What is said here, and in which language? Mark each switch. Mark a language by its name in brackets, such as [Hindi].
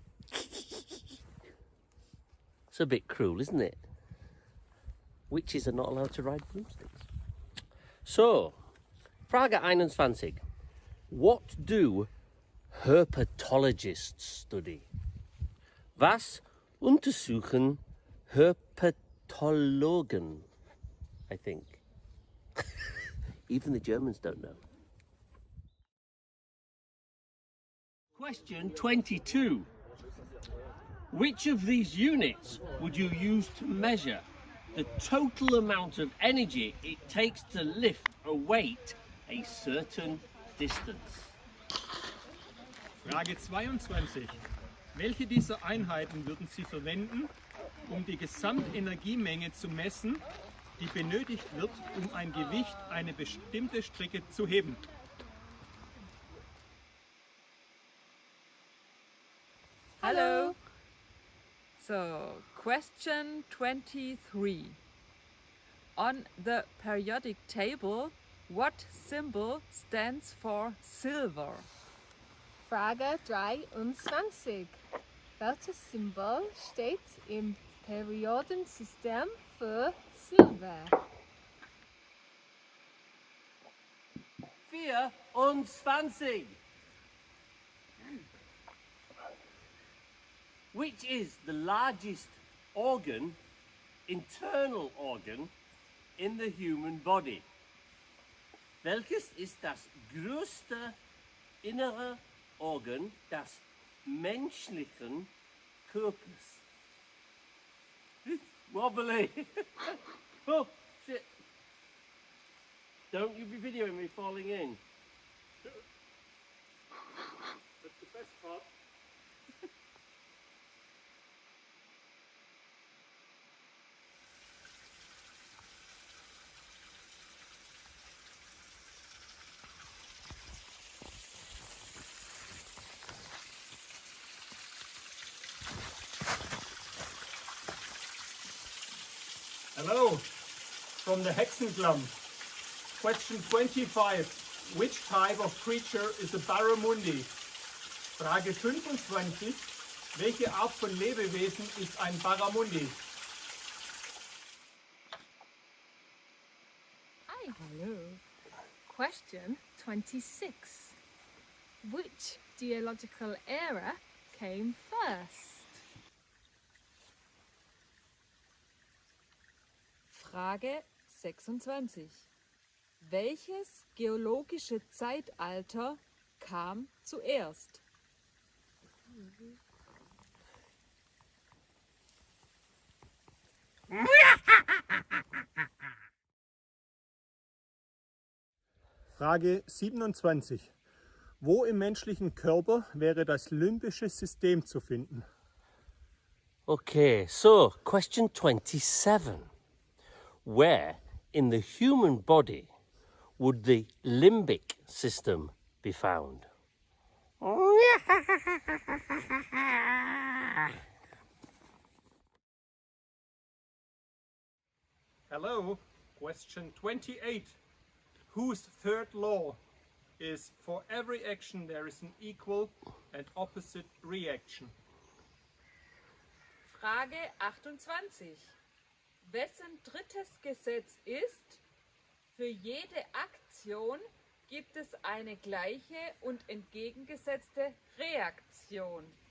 [English] It's a bit cruel, isn't it? Witches are not allowed to ride broomsticks. So, [German] Frage 21. [English] What do herpetologists study? [German] Was untersuchen Herpetologen? [English] I think. Even the Germans don't know. Question 22. Which of these units would you use to measure the total amount of energy it takes to lift a weight a certain distance? [German] Frage 22. Welche dieser Einheiten würden Sie verwenden, um die Gesamtenergiemenge zu messen, die benötigt wird, um ein Gewicht eine bestimmte Strecke zu heben? [English] Hello. So, question 23. On the periodic table, what symbol stands for silver? [German] Frage 23. Welches Symbol steht im Periodensystem für Silber? [English] 24. Which is the largest organ, internal organ, in the human body? [German] Welches ist das größte innere Organ des menschlichen Körpers? [English] It's wobbly. Oh, shit. Don't you be videoing me falling in. That's the best part. Hello, from the Hexenklam. Question 25. Which type of creature is a barramundi? [German] Frage 25. Welche Art von Lebewesen ist ein Barramundi? [English] Hi, hello. Question 26. Which geological era came first? [German] Frage 26. Welches geologische Zeitalter kam zuerst? Frage 27. Wo im menschlichen Körper wäre das limbische System zu finden? [English] Okay, so question 27. Where in the human body would the limbic system be found? Hello, question 28. Whose third law is for every action there is an equal and opposite reaction? [German] Frage 28. Wessen drittes Gesetz ist, für jede Aktion gibt es eine gleiche und entgegengesetzte Reaktion?